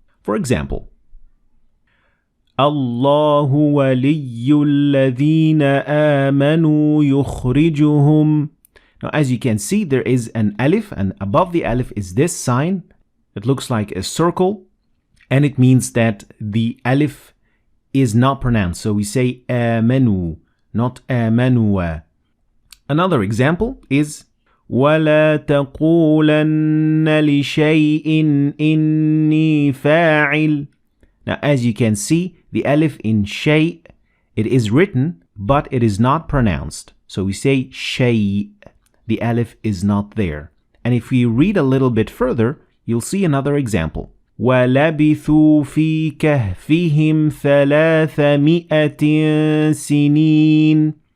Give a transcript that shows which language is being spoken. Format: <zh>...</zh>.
<en>For example, Allahu waliyyu alladhina amanu yukhrijuhum. Now, as you can see, there is an alif, and above the alif is this sign. It looks like a circle, and it means that the alif is not pronounced. So we say amanu, not amanua.</en> <ar>Another example is وَلَا تَقُولَنَّ لِشَيْءٍ إِنِّي فَاعِلٌ.</ar> <en>Now, as you can see, the alif in shay, it is written, but it is not pronounced. So we say shay. The alif is not there. And if we read a little bit further, you'll see another example.</en> <ar>وَلَبِثُوا فِي كَهْفِهِمْ 300 سِنِينَ.</ar>